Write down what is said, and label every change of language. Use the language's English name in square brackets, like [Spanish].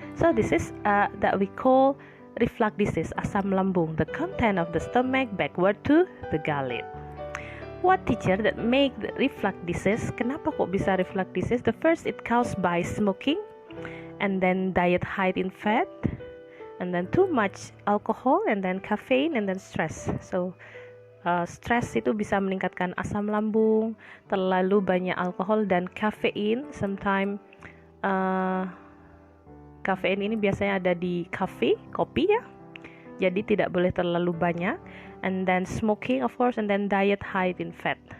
[English] So this is that we call reflux disease, [Indonesian] asam lambung, [English] the content of the stomach backward to the gullet. What, teacher, that make the reflux disease? [Indonesian] Kenapa kok bisa reflux disease? [English] The first, it caused by smoking, and then diet high in fat, and then too much alcohol, and then caffeine, and then stress. [Indonesian] So stress itu bisa meningkatkan asam lambung, terlalu banyak alkohol dan kafein. Sometimes kafein ini biasanya ada di kopi ya. Jadi tidak boleh terlalu banyak. [English] And then smoking of course, and then diet high in fat.